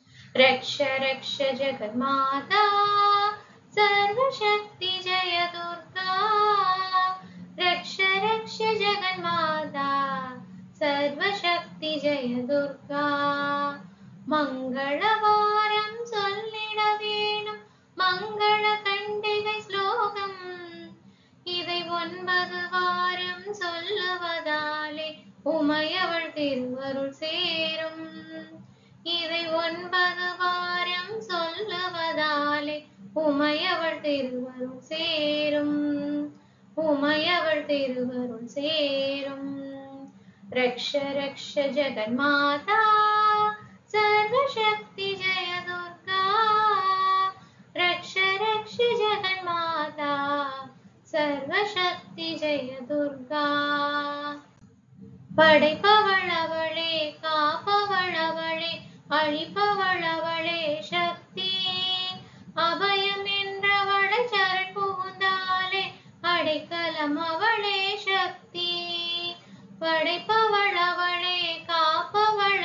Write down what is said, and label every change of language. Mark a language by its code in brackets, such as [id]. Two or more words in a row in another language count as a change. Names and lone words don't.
[sa] रक्ष रक्ष जगन्माता सर्वशक्ति जय दुर्गा रक्ष रक्ष जगन्माता सर्वशक्ति जय दुर्गा [ta] मंगलवारम சொல்லிட வேணும் மங்கள கண்டிகை ஸ்லோகம் இதை 9 வாரம் சொல்லுவதாலே உமையவள் திருவருள் சேரும் இதை 9 வாரம் சொல்லுவதாலே உமையவள் திருவருள் சேரும் உமையவள் திருவருள் சேரும் [sa] रक्ष रक्ष जगन्माता सर्वशक्ति जय दुर्गा रक्ष रक्ष जगन्माता सर्वशक्ति जय दुर्गा [ta] படைப்பவள் அவளே காப்பவள் அவளே அழிப்பவள் அவளே சக்தி அபயம் என்றவளை சரண் புகுந்தாலே அடைக்கலம் அவளே சக்தி படைப்பவள் அவளே காப்பவள்